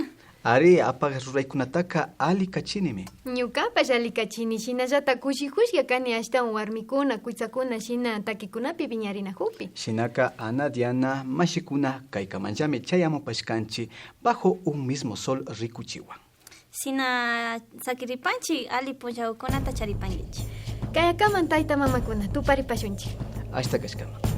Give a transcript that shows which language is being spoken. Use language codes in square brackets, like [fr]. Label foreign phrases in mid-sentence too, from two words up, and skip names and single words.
[qu] Ari, apagas ruraykunataka alikachinimi. Ñukapash alikachini, shinallata kushikushka kani ashtawan warmikuna, kuysakuna shina takikunapi piñarinahupi. Shinaka, Ana, Diana, mashikuna, kaykamanllami chayamupashkanchi [es] bajo un mismo sol [qu] rikuchiwan. Sina sakiripanchi ali punchawkunata charipankichi. Kayakaman tayta mamakuna, tuparipashunchi. Hasta kashkama.